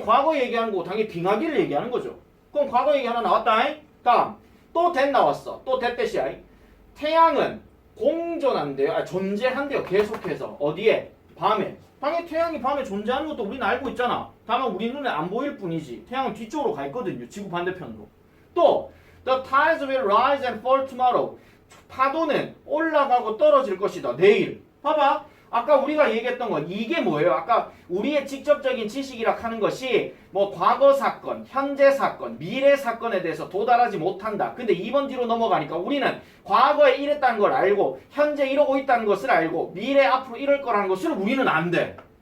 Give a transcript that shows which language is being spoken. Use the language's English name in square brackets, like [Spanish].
[Korean] 과거 얘기하는 거고 당연히 빙하기를 얘기하는 거죠. 그럼 과거 얘기 하나 나왔다. 다음 또 that 나왔어. 또 that 뜻이야. 태양은 공존한대요. 존재한대요. 계속해서. 어디에? 밤에. 당연히 태양이 밤에 존재하는 것도 우리는 알고 있잖아. 다만 우리 눈에 안 보일 뿐이지. 태양은 뒤쪽으로 가 있거든요. 지구 반대편으로. [English] 또 the tides will rise and fall tomorrow. [Korean] 파도는 올라가고 떨어질 것이다. 내일. 봐봐. 아까 우리가 얘기했던 건 이게 뭐예요? 아까 우리의 직접적인 지식이라 하는 것이 뭐 과거 사건, 현재 사건, 미래 사건에 대해서 도달하지 못한다. 근데 2번 뒤로 넘어가니까 우리는 과거에 이랬다는 걸 알고 현재 이러고 있다는 것을 알고 미래 앞으로 이럴 거라는 것을 우리는 안 돼.